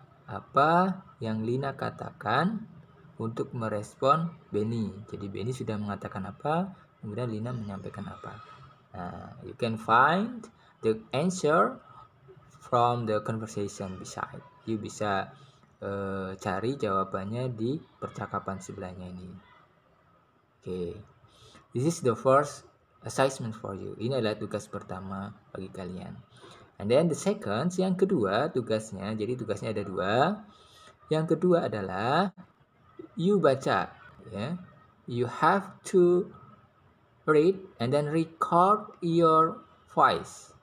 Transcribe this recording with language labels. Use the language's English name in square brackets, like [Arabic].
[Indonesian] Apa yang Lina katakan untuk merespon Benny? Jadi Benny sudah mengatakan apa, kemudian Lina menyampaikan apa. [English] Nah, you can find the answer from the conversation beside. [Indonesian] You bisa cari jawabannya di percakapan sebelahnya ini. [English] Okay, this is the first assignment for you. [Indonesian] Ini adalah tugas pertama bagi kalian. [English] And then the second, [Indonesian] yang kedua tugasnya, jadi tugasnya ada dua. Yang kedua adalah you baca, ya. [English] You have to read and then record your voice.